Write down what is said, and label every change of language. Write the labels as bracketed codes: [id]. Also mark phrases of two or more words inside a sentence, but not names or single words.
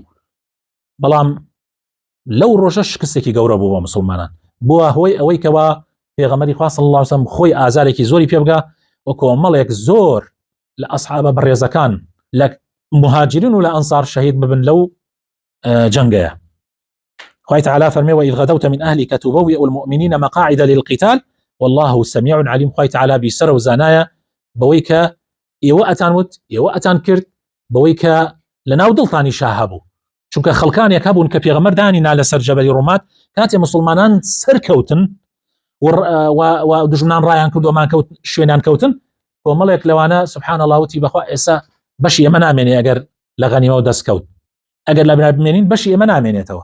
[ckb] بەڵام لەو ڕۆژە شکستێکی گەورە بوو بۆ مسلمانان، بووە هۆی ئەوەی کەوا پێغەمبەری خوا [ar] صلی الله علیه وسلم [ckb] خۆی ئازارێکی زۆری پێ بگا و کۆمەڵێک زۆر لە ئەصحابە بەڕێزەکان لە مهاجرین و لە ئەنصار شەهید ببن لەو جەنگەیە. خوای تعالی فەرمێ [ar] وإذ غدوت من أهلك تبوئ المؤمنين مقاعد للقتال والله سميع عليم. [ckb] خوای تعالی بیسەرە و زانایە بەوەی کە ئێوە ئەتان وت ئێوە ئەتان کرد بەوەی کە لەناو دڵتانی شاه هەبوو، چونکە خەڵکانێک هەبوون کە پێغەمبەر دانینا لەسەر جەبەلی ڕومات کاتێ مسلمانان سەرکەوتن و دژمنان ڕایان کردومان کەوت شوێنان کەوتن، کۆمەڵێک لەوانە [ar] سبحان الله [ckb] وتی بەخوا ئێستا بەشی ئێمە نامێنێ ئەگەر لە غەنیمە و دەستکەوت، ئەگەر لە بنا بمێنین بەشی ئێمە نامێنێتەوە.